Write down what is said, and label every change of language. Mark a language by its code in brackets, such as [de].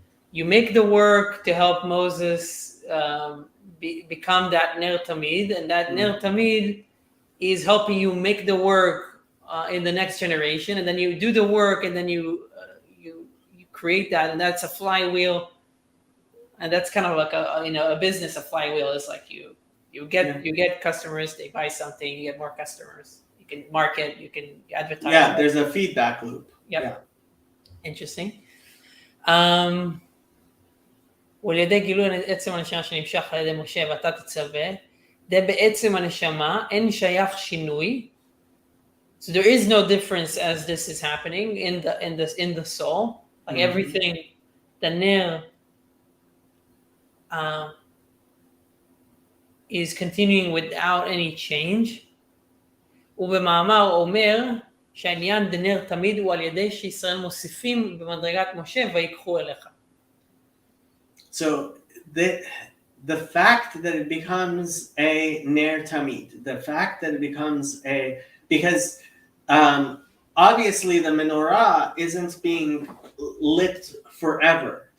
[en] You make the work to help Moses become that ner tamid, and that ner tamid is helping you make the work in the next generation, and then you do the work, and then you create that, and that's a flywheel, and that's kind of like a business. A flywheel is like you get customers, they buy something, you get more customers, you can market, you can advertise. Yeah, there's a feedback loop. Yep. Yeah. Interesting. [he] ולידי גילוי עצם הנשמה שנמשך על ידי משה ואתה תצווה, זה בעצם הנשמה, אין שייך שינוי. [en] So there is no difference as this is happening in the soul. Like everything, the ner is continuing without any change. [he] ובמאמר אומר שהעניין דנר תמיד הוא על ידי שישראל מוסיפים במדרגת משה ויקחו אליך. [en] So the fact that it becomes a ner tamid, the fact that it becomes because obviously the menorah isn't being lit forever.